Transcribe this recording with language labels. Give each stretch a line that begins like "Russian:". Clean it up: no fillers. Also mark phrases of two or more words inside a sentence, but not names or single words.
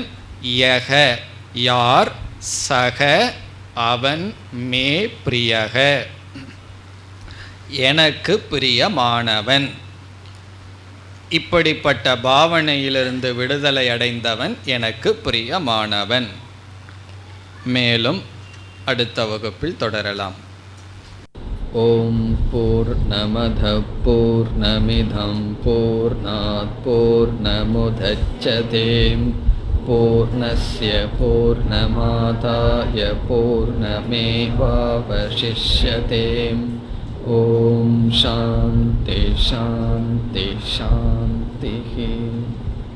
Tamil: யக யார், சக அவன், மே பிரியக எனக்கு பிரியமானவன். இப்படிப்பட்ட பாவனையிலிருந்து விடுதலை அடைந்தவன் எனக்கு பிரியமானவன். மேலும் அடுத்த வகுப்பில் தொடரலாம்.
Sanskrit: ओम् पूर्णमदः पूर्णमिदं पूर्णात् पूर्णमुदच्यते पूर्णस्य पूर्णमादाय पूर्णमेवावशिष्यते. ओम् शान्ति शान्ति शान्ति.